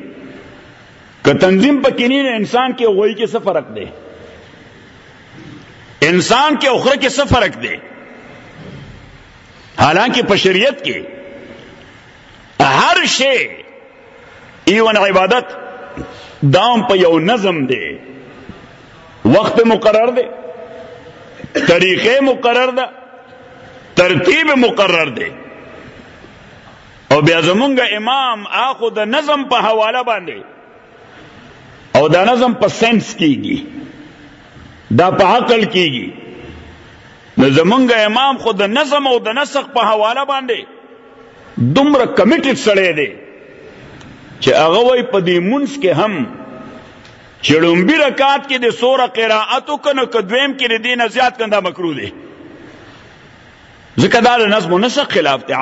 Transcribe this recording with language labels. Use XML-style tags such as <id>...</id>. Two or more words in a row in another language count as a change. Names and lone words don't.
<ps>که تنظیم پکې نه وي انسان کې غوی کې څه فرق دی؟ انسان کې اخره کې څه فرق دی؟ حالانکہ په شریعت کې هر شی ایون عبادت دام په یو نظم دی، وقت مقرر دی، طریقے مقرر ده، ترتیب مقرر دی. او بیا زمونږ امام آخو د نظم په حواله باندې، او دا نظم په سنس کیږي، دا په عقل کیږي. نو زمونږ امام خو د نظم او د نسق په حواله باندې دومره کمیټډ سړی دی چې هغه وایي په دې مونځ کې هم چې لومبي رکعت کې د سوره قرائت وکړو که دویم کې د دې نه زیات کنده مکروه دی، ځکه دا د نظم و نسق خلاف دی.</ps>